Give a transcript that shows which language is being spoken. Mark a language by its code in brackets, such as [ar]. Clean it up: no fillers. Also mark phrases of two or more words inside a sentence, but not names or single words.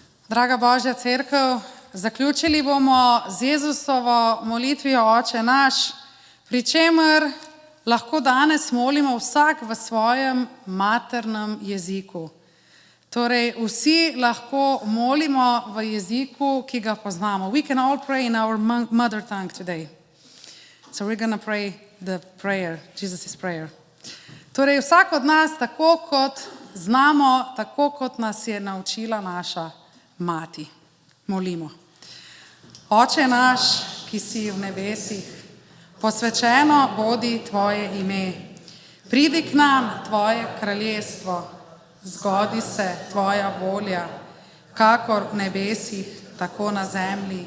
[sl] Draga Božja cerkev, zaključili bomo z Jezusovo molitvijo Oče naš, pri čemer lahko danes molimo vsak v svojem maternem jeziku. Torej, vsi lahko molimo v jeziku, ki ga poznamo. [en] We can all pray in our mother tongue today. So we're going to pray the prayer, Jesus' prayer. [sl] Torej, vsak od nas, tako kot znamo, tako kot nas je naučila naša mati. Molimo. Oče naš, ki si v nebesih, posvečeno bodi tvoje ime. Pridi k nam tvoje kraljestvo, zgodi se tvoja volja, kakor v nebesih, tako na zemlji.